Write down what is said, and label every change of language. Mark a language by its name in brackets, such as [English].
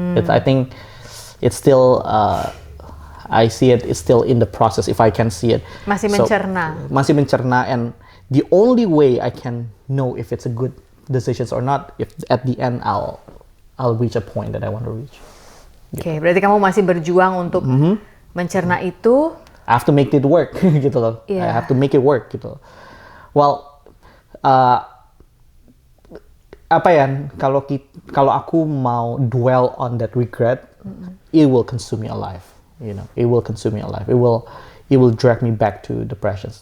[English] I think it's still, I see it. It's still in the process. If I can see it. [Indonesian] Masih mencerna. Masih mencerna, [English] and the only way I can know if it's a good decision or not, if at the end I'll reach a point that I want to reach. [Indonesian] Oke, berarti kamu masih berjuang untuk mencerna itu. [English] I have to make it work, [Indonesian] gitu loh. [English] Yeah. I have to make it work, [Indonesian] gitu. [English] Well, [Indonesian] apa ya? Kalau aku mau [English] dwell on that regret, it will consume me alive. You know, it will consume me alive. It will drag me back to depression.